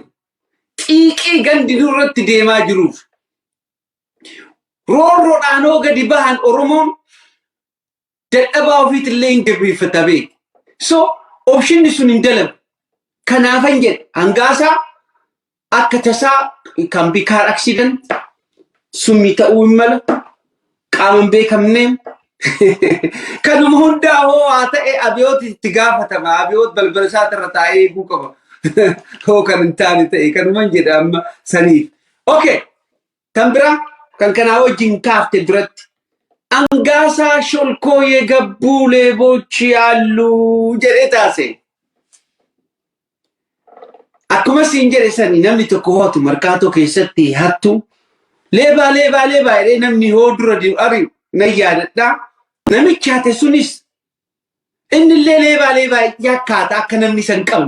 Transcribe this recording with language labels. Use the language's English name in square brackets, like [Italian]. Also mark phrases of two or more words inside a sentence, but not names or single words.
[Oromo] Xiiqii gandi nurratti deemaa jiruuf. Roorroodhaan hoo gadi bahan Oromoon dadhabaa ofiitillee hin jabeeffata beeku. So opshinni sun hin dalagu. Kanaafan jedhe hangaasaa akka tasaa kan be [English] car accident [Oromo] summi ta'uu hin mala qaama hin beekamneen kanuma hundaa hoo haa ta'e Abiyoot itti gaafatama. Abiyoot balbala isaatirra taa'ee eeguu qaba. Hoo kan hin taane ta'e kanuman jedha amma saniif. Okay, kan biraa kan kanaa wajjin kaafte duratti hangaasaa sholkoo [Amharic] የገቡ ሌቦች ያሉ [Oromo] jedhee taase. Akkuma siin jedhe sanii namni tokko hootu markaatoo keessatti hattu leebaa jedhee namni hoo dura ari'u nan yaadadhaa. Namichi hate sunis innillee leebaa yakkaata akka namni san qabnu.